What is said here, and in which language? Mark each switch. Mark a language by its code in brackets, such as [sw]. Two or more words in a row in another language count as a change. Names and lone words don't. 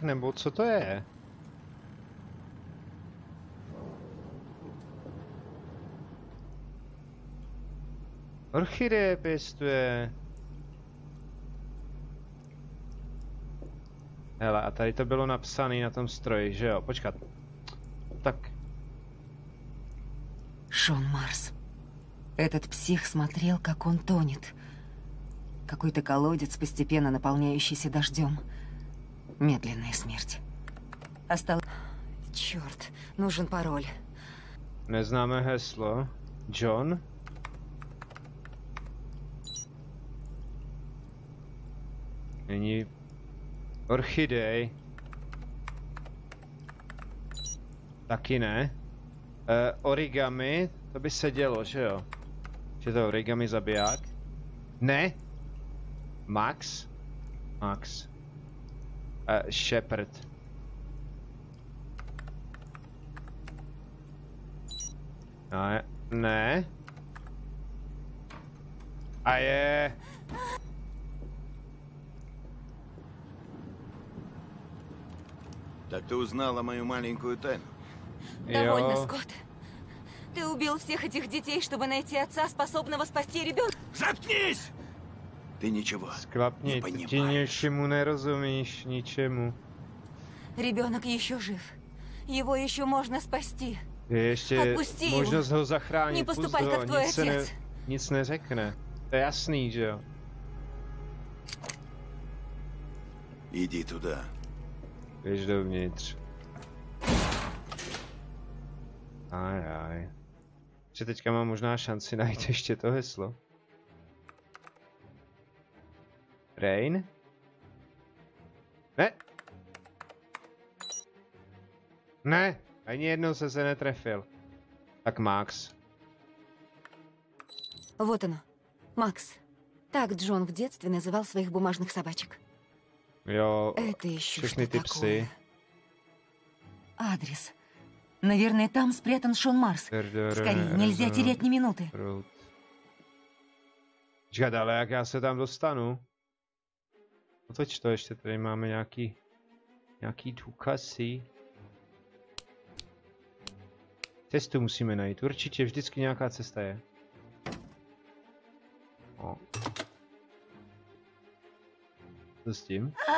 [cs] Nebo co to je? Orchideje pěstuje. Hele, a tady to bylo napsané na tom stroji, že jo? Počkat. Tak. [ru] Шон Марс. Этот псих смотрел, как он тонет. Какой-то колодец, постепенно наполняющийся дождем. Медленная смерть. Осталось... Черт, нужен пароль. [cs] Neznáme heslo. John? Není... Orchidej. Taky ne. Origami, to by se dělo, že jo? Že to origami zabiják? Ne? Max? Max. Shepard. Ne. A je... [ru] Так ты узнала мою маленькую тайну? Довольно, Скотт. Ты убил всех этих детей, чтобы найти отца, способного спасти ребенка. Заткнись! Ты ничего [cs] Skvapni, [ru] не [cs] ty [ru] понимаешь. [cs] něčemu nerozumíš, ničemu. [ru] Rебенок еще жив. Его еще можно spasti. [cs] Je ještě [ru] Отпусти [cs] možnost [ru] его. [cs] ho zachránit, [ru] Не поступай, [cs] pust ho, [ru] как твой [cs] nic, se ne, [ru] отец. [cs] nic neřekne. To je jasný, že jo? [ru] Иди туда. [cs] Běž dovnitř. Ajaj. Že teďka mám možná šanci najít ještě to heslo. Rain? Ne! Ne! Ani jednou se netrefil. Tak Max. [ru] Вот оно. Макс. Так Джон в детстве называл своих бумажных собачек. [cs] Jo, [ru] Это еще [cs] všechny [ru] что [cs] ty [ru] такое? [cs] psy. [ru] Адрес. Наверное, там спрятан Шон Марс. Скорее, нельзя терять ни минуты. [cs] Počkat, ale jak já se tam dostanu? Otoč to, ještě tady máme nějaký důkazy. Cestu musíme najít, určitě vždycky nějaká cesta je. O. Co s tím?